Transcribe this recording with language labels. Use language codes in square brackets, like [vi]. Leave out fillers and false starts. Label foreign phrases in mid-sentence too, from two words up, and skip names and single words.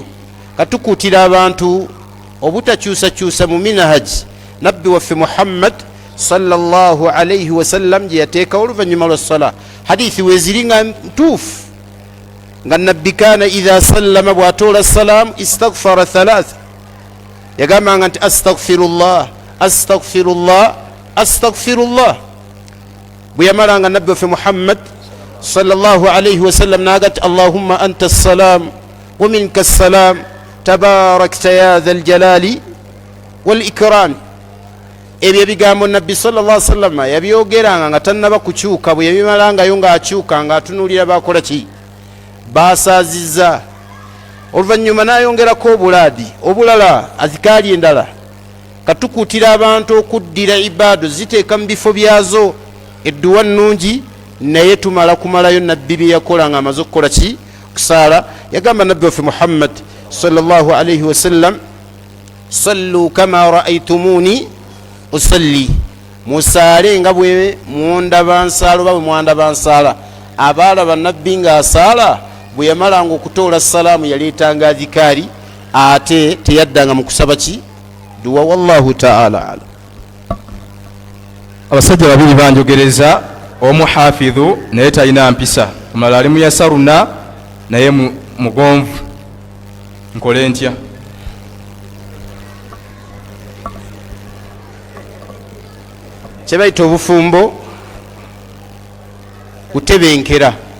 [lg] Katukuutira abantu obutakyusakyusa mu minahaji nabbi waffe Muhammad [ar] صلى الله عليه وسلم [lg] gye yateekawo oluvannyuma lwa ssala. Hadithi weeziri nga ntuufu, nga nabbi [ar] كان إذا سلم, [lg] bw'atoola salaamu, [ar] استغفر ثلاثا, [lg] yagambanga nti [ar] أستغفر الله أستغفر الله أستغفر الله. [lg] Bwe yamalanga nabbi waffe Muhammad [ar] صلى الله عليه وسلم [lg] n'agati [ar] اللهم أنت السلام ومنك السلام تباركت يا ذا الجلال والإكرام. [lg] Ebyo ebigambo nabbi [ar] صلى الله عليه وسلم [lg] yabyogeranga nga tannaba kukyuka. Bwe yabimalangayo ng'akyuka ng'atunuulira bakola ki? Baasaaziza. Oluvannyuma n'ayongerako obulaadi obulala, azikaali endala. Katukuutira abantu okuddira ibaado ziteeka mu bifo byazo. Edduwa nnungi, naye tumala kumalayo nabbi bye yakola nga amaze okukola ki? Okusaala. Yagamba nabbi waffe Muhammad [ar] صلى الله عليه وسلم, صلوا كما رأيتموني أصلي, [lg] musaale nga bwe mwondaba nsaala oba bwe mwandaba nsaala. Abaalaba nabbi ng'asaala, bwe yamalanga okutoola salaamu yaleetanga adhikaari, ate teyaddanga mu kusaba ki? [ar] دعاء. والله تعالى أعلم. [lg] Abasajja babiri banjogereza, omu hafidhu naye talina mpisa, omulala ali mu yasaruna naye mugonvu. Nkole ntya? Kye bayita obufumbo kutebenkera.